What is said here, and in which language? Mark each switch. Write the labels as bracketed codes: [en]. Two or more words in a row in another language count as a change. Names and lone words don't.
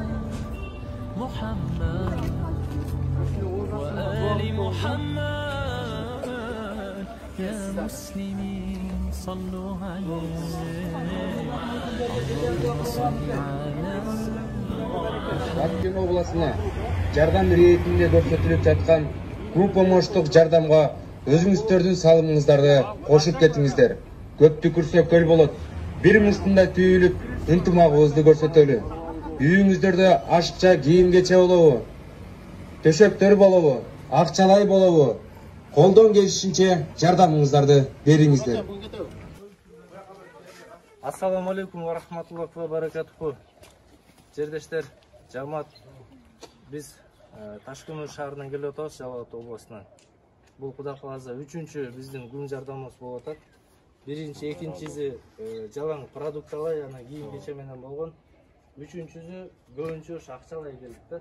[ar] محمد وآل محمد يا مسلمين صلوا عليه اللهم صل على [ky] Аким областына жардам ретінде көрсөтүлүп жаткан көп помощтук жардамга өзүңүздөрдүн салымыңыздарды кошуп кетиңиздер. Көптү күрсө көл болот. Бир мустунда түйүлүп, ынтымагыбызды көрсөтөлү. Үйүңүздөрдө ашыкча кийим-кече болобу? Төшөктөр болобу? Акчалай болобу? Колдон келишинче жардамыңыздарды бериңиздер. [ar] السلام عليكم ورحمة الله وبركاته. [ky] Жердештер, жамаат, биз Ташкөмүр шаарынан келип атабыз, Жалал Абад областынан. Бул Кудай кааласа 3-чү биздин күн жардамыбыз болуп атат. Биринчи, экинчиси жалаң продукталай, анан кийим кече менен болгон. Үчүнчүсү көбүнчө ушу акчалай келдик да.